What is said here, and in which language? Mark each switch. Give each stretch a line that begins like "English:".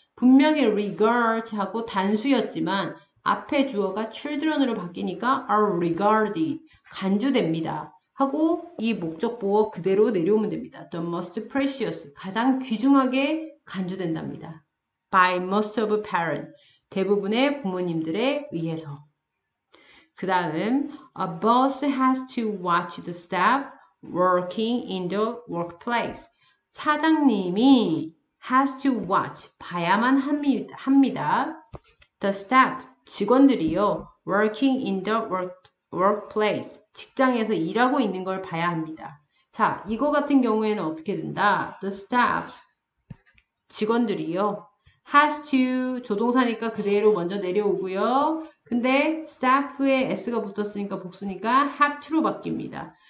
Korean: 분명히 regard 하고 단수였지만 앞에 주어가 children으로 바뀌니까 are regarded. 간주됩니다. 하고 이 목적 보어 그대로 내려오면 됩니다.
English: The most precious.
Korean: 가장 귀중하게 간주된답니다.
English: By most of parents.
Korean: 대부분의 부모님들에 의해서. 그 다음,
English: a boss has to watch the staff working in the workplace.
Korean: 사장님이 has to watch, 봐야만 합니다. The staff, 직원들이요,
English: working in the workplace,
Korean: 직장에서 일하고 있는 걸 봐야 합니다. 자, 이거 같은 경우에는 어떻게 된다? The staff, 직원들이요, has to, 조동사니까 그대로 먼저 내려오고요. 근데 staff에 s가 붙었으니까 복수니까 have to로 바뀝니다.